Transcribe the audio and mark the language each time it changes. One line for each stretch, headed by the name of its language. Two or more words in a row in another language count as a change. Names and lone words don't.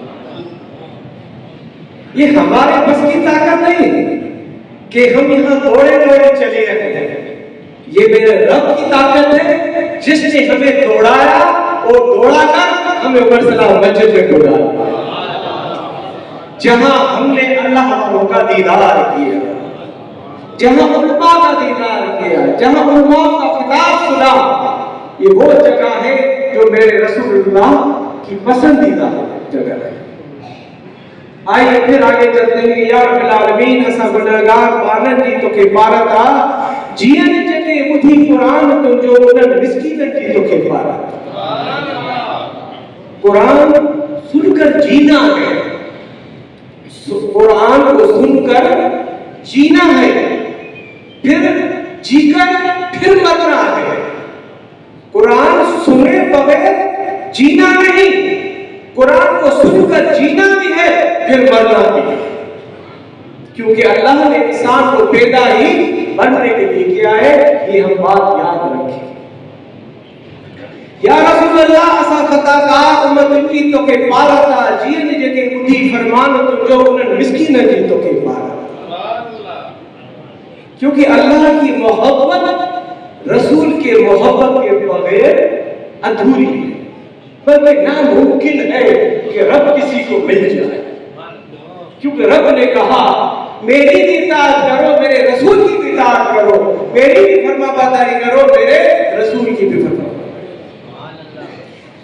Urdu: یہ ہمارے بس کی طاقت نہیں کہ ہم یہاں دوڑے دوڑے چلے رہے ہیں، یہ میرے رب کی طاقت ہے جس نے ہمیں دوڑایا اور دوڑا کر ہمیں مرسلہ مسجد میں دوڑایا، جہاں ہم نے اللہ والوں کا دیدار کیا، جہاں علما کا دیدار کیا، جہاں علما کا خطاب سنا. یہ وہ جگہ ہے جو میرے رسول اللہ کی پسندیدہ جگہ ہے. آئیے پھر آگے چلتے ہیں.
Arabic: يا رب العالمين
Sindhi: असा गुनहगार बानन जी तो के पारता जीअन जेके ॿुधी कुरान तुंहिंजो उन्हनि मिस्कीननि जी तोखे पारा।
Urdu: قرآن سن کر جینا ہے، قرآن کو سن کر جینا ہے، پھر جی کر پھر مرنا ہے. قرآن سنے بغیر جینا نہیں، قرآن کو سن کر جینا بھی ہے، پھر مرنا بھی ہے، کیونکہ اللہ نے انسان کو پیدا ہی بننے کے لیے کیا ہے. یہ ہم بات یاد رکھیں.
Arabic: يا رسول الله
Sindhi: असा खताकार उम्मत की तो के पारता जीअन जेके ॿुधी फरमान तुंहिंजो उन्हनि मिस्कीन जी तो के पारा।
Urdu: کیونکہ اللہ کی محبت رسول کے محبت کے بغیر ادھوری ہے، بلکہ ناممکن ہے کہ رب کسی کو مل جائے. کیونکہ رب نے کہا میری بھی اطاعت کرو، میرے رسول کی بھی اطاعت کرو، میری بھی فرمانبرداری کرو، میرے رسول کی بھی فرمانبرداری.